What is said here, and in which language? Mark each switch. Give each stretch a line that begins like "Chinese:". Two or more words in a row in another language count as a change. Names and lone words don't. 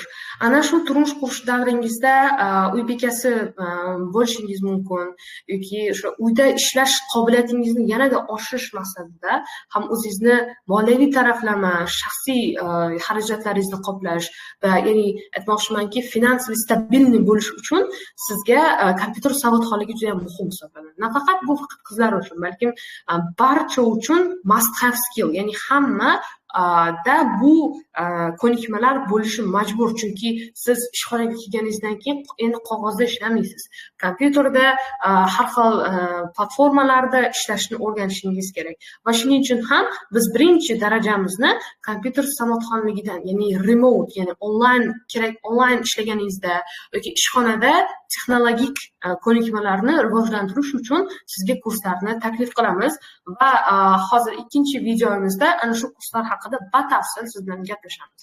Uzbek: Ana shu turmush qurish davringizda uy bekasi bo'lishingiz mumkin yoki o'sha uyda ishlash qobiliyatingizni yanada oshirish maqsadida ham o'zingizni moliyaviy taraflama, shaxsiy xarajatlaringizni qoplash va ya'ni aytmoqchimanki,
Russian: финансовый стабильный
Uzbek: bo'lish uchun sizga kompyuter savodxonligi juda ham muhim hisoblanadi. Nafaqat bu faqat qizlar uchun, balkim barcha uchun
English: must have skill,
Uzbek: ya'ni hamma da bu ko'nikmalar bo'lishi majbur, chunki siz ishxonaga kelganingizdan keyin endi qog'ozda ishlamaysiz. Kompyuterda har xil platformalarda ishlashni o'rganishingiz kerak. Va shuning uchun ham biz birinchi darajamizni kompyuter savodxonligidan, ya'ni remote, ya'ni onlayn ishlaganingizda yoki ishxonada texnologik ko'nikmalarni rivojlantirish uchun sizga kurslarni taklif qilamiz va hozir ikkinchi videomizda ana shu kurslar haqida batafsil siz bilan gaplashamiz.